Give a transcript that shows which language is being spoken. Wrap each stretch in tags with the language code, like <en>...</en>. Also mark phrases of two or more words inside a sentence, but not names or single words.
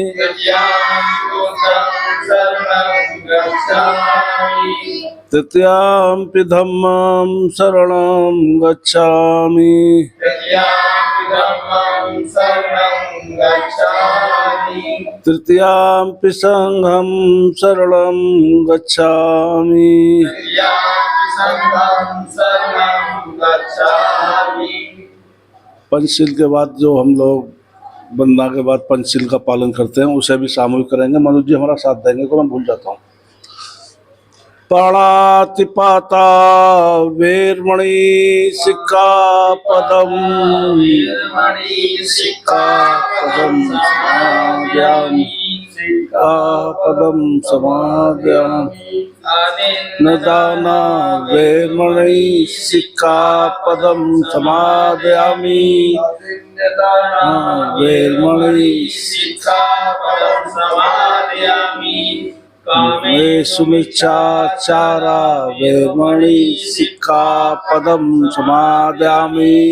<pi>तृतीयंपि धम्मं शरणं गच्छामि तृतीयंपि संघं शरणं गच्छामि</pi> <hi>पंचशील के बाद जो हम लोग वंदना के बाद पंचशील का पालन करते हैं उसे भी सामूहिक करेंगे। मनोज जी हमारा साथ देंगे को मैं भूल जाता हूँ।</hi> <pi>प्राणातिपाता वेरमणि सिक्खापदं समादयामि न दाना वेरमणि सिक्खापदं समादयामि वेरमणि कामेषु मिच्छाचारा वेरमणि सिक्खापदं समादयामि</pi>